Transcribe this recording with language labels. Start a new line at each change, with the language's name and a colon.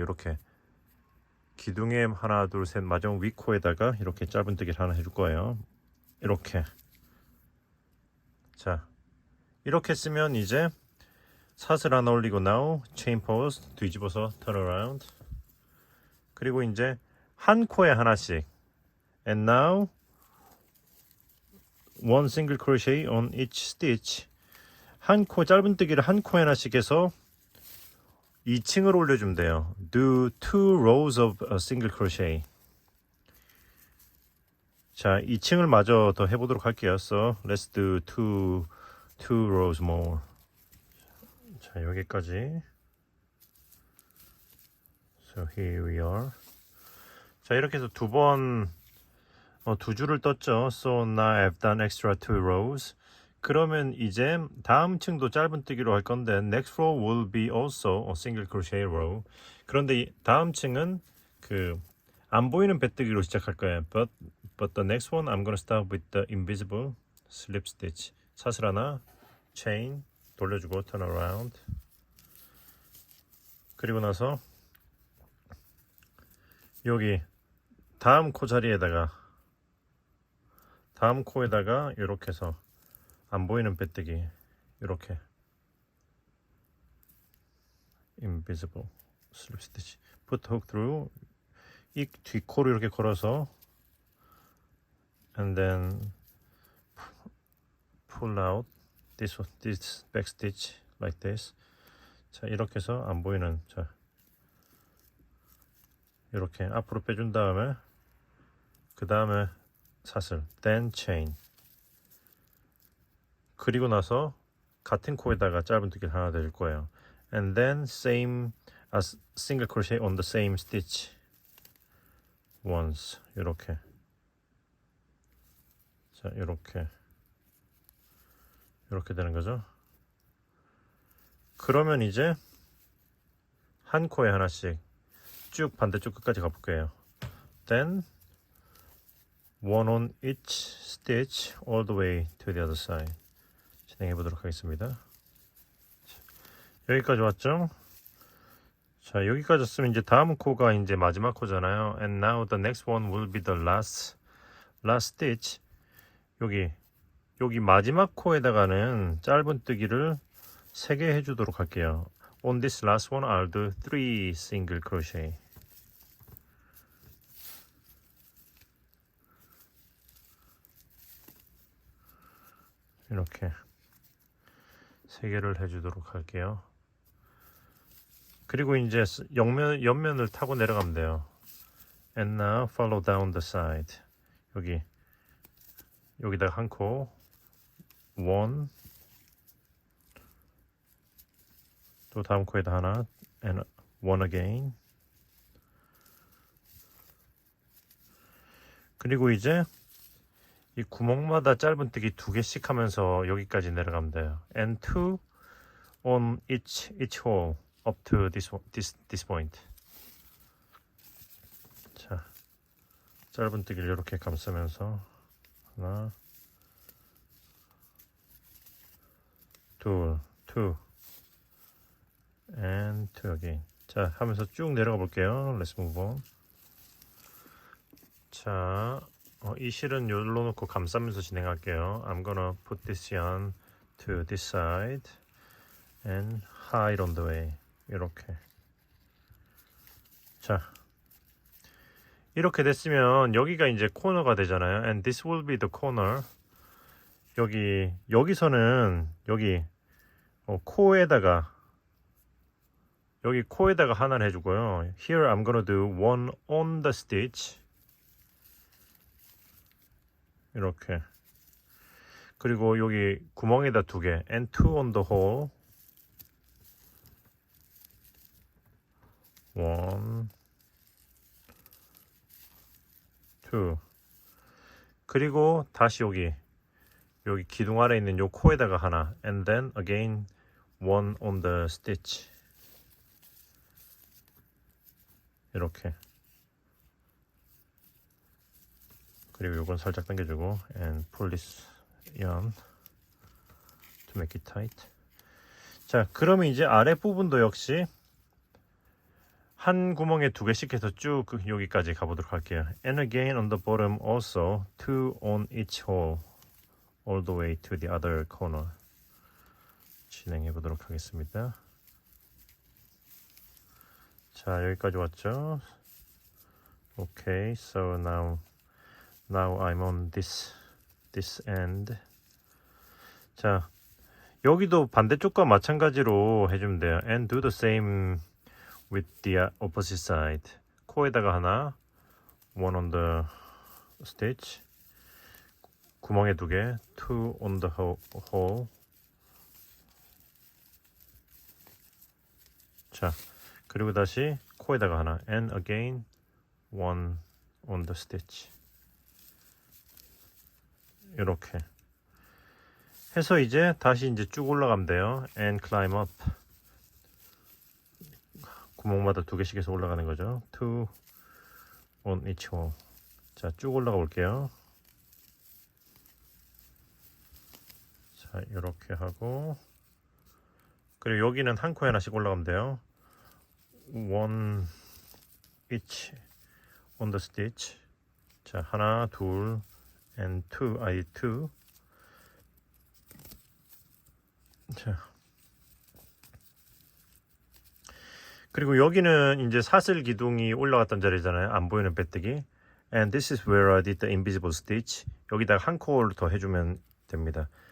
Korean: 이렇게 기둥에 하나, 둘, 셋 마지막 위코에다가 이렇게 짧은뜨기를 하나 해줄 거예요. 이렇게. 자, 이렇게 쓰면 이제 사슬 하나 올리고
English: now chain post
Korean: 뒤집어서
English: turn around.
Korean: 그리고 이제 한 코에 하나씩,
English: and now one single crochet on each stitch.
Korean: 한 코 짧은뜨기를 한 코에 하나씩 해서 2층을 올려주면 돼요.
English: Do 2 rows of a single crochet.
Korean: 자, 2층을 마저 더 해보도록 할게요.
English: So let's do 2 rows more.
Korean: 자, 여기까지.
English: So here we are.
Korean: 자, 이렇게 해서 두 줄을 떴죠.
English: So now I've done extra 2 rows.
Korean: 그러면 이제 다음 층도 짧은뜨기로 할 건데
English: next row will be also a single crochet row.
Korean: 그런데 다음 층은 그 안 보이는 배뜨기로 시작할 거예요.
English: But the next one I'm gonna start with the invisible slip stitch.
Korean: 사슬 하나, chain 돌려주고
English: turn around.
Korean: 그리고 나서 여기 다음 코 자리에다가, 다음 코에다가 이렇게 해서 안 보이는 배뜨기, 이렇게
English: invisible slip stitch. put hook through.
Korean: 이 뒷코로 이렇게 걸어서
English: and then pull out this back stitch like this.
Korean: 자, 이렇게 해서 안 보이는, 자, 이렇게 앞으로 빼준 다음에 그 다음에 사슬,
English: then chain.
Korean: 그리고 나서 같은 코에다가 짧은뜨기를 하나 더 줄 거예요.
English: And then same as single crochet on the same stitch once.
Korean: 이렇게. 자, 이렇게 되는 거죠. 그러면 이제 한 코에 하나씩 쭉 반대쪽 끝까지 가볼게요.
English: Then one on each stitch all the way to the other side.
Korean: 진행해 보도록 하겠습니다. 여기까지 왔죠? 자, 여기까지 왔으면 이제 다음 코가 이제 마지막 코잖아요.
English: And now the next one will be the last stitch.
Korean: 여기 마지막 코에다가는 짧은뜨기를 3개 해주도록 할게요.
English: On this last one I'll do 3 single crochet.
Korean: 이렇게 3개를 해주도록 할게요. 그리고 이제 옆면을 타고 내려가면 돼요.
English: And now follow down the side.
Korean: 여기다가 한 코, 1, 또 다음 코에다 하나,
English: and 1 again.
Korean: 그리고 이제 이 구멍마다 짧은뜨기 2개씩 하면서 여기까지 내려가면 돼요.
English: And 2 on each hole up to this point.
Korean: 자, 짧은뜨기를 이렇게 감싸면서 하나, 둘,
English: and 2 again.
Korean: 자, 하면서 쭉 내려가 볼게요.
English: Let's move on.
Korean: 자, 이 실은 여기로 놓고 감싸면서 진행할게요.
English: I'm gonna put this yarn to this side and hide on the way.
Korean: 이렇게. 자, 이렇게 됐으면 여기가 이제 코너가 되잖아요.
English: And this will be the corner.
Korean: 여기서는 여기 코에다가 여기 코에다가 하나를 해주고요.
English: Here I'm gonna do one on the stitch.
Korean: 이렇게. 그리고 여기 구멍에다 2개.
English: And 2 on the hole.
Korean: 1, 2. 그리고 다시 여기 기둥 아래 있는 요 코에다가 하나.
English: And then again one on the stitch.
Korean: 이렇게. 그리고 요건 살짝 당겨주고
English: and pull this yarn to make it tight.
Korean: 자, 그러면 이제 아래 부분도 역시 한 구멍에 2개씩 해서 쭉 여기까지 가보도록 할게요.
English: And again on the bottom also 2 on each hole all the way to the other corner.
Korean: 진행해 보도록 하겠습니다. 자, 여기까지 왔죠?
English: Okay, so now I'm on this end.
Korean: 자, 여기도 반대쪽과 마찬가지로 해주면 돼요.
English: And do the same with the opposite side.
Korean: 코에다가 하나,
English: one on the stitch.
Korean: 구멍에 2개,
English: 2 on the hole.
Korean: 자, 그리고 다시 코에다가 하나,
English: and again one on the stitch.
Korean: 이렇게 해서 이제 다시 이제 쭉 올라가면 돼요.
English: And climb up.
Korean: 구멍마다 2개씩 해서 올라가는 거죠.
English: 2 on each hole.
Korean: 자, 쭉 올라가 볼게요. 자, 이렇게 하고 그리고 여기는 한 코에 하나씩 올라가면 돼요.
English: 1 each on the stitch.
Korean: 자, 하나, 둘,
English: and 2.
Korean: 자, 그리고 여기는 이제 사슬 기둥이 올라갔던 자리잖아요. 안 보이는 빼뜨기.
English: And this is where I did the invisible stitch.
Korean: 여기다가 한 코를 더 해주면 됩니다.